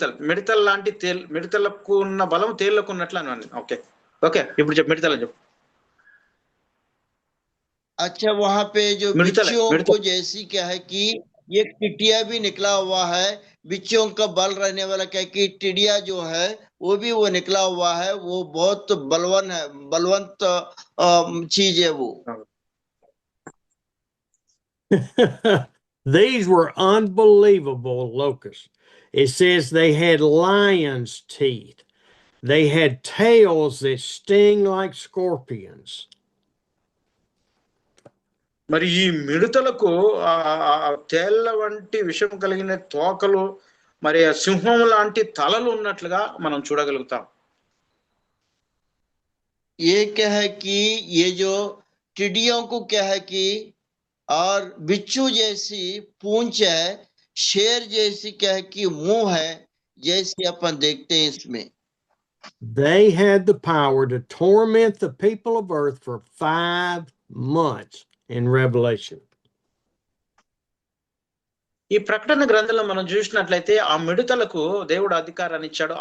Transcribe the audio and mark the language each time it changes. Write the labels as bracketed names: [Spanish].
[Telugu] మిడతలు లాంటి మిడతలకు ఉన్న బలం తేళ్లకు ఉన్నట్లు అని. ఓకే ఓకే, ఇప్పుడు చెప్పు, మిడతలు చెప్పు. [Hindi] अच्छा, वहां पे जो बिच्छुओं को जैसी क्या है कि एक टिटिया भी निकला हुआ है, बिच्छुओं का बल रहने वाला, क्या कि टिडिया जो है वो भी वो निकला हुआ है, वो बहुत बलवान है, बलवंत चीज है वो. [English] These were unbelievable locusts. It says they had lions' teeth. They had tails that sting like scorpions. [Telugu] మరి ఈ మిడతలకు తేళ్ల వంటి విషం కలిగిన తోకలు, మరి సింహం లాంటి తలలు ఉన్నట్లుగా మనం చూడగలుగుతాం. [Hindi] ये क्या है कि ये जो टिड्डियों को क्या है कि और बिच्छू जैसी पूंछ है, शेर जैसी क्या है कि मुंह है, जैसे अपन देखते हैं इसमें. [English] They had the power to torment the people of earth for 5 months in Revelation. [Telugu] ఈ ప్రకటన గ్రంథంలో మనం చూసినట్లయితే ఆ మిడతలకు దేవుడు అధికారాన్ని ఇచ్చాడు.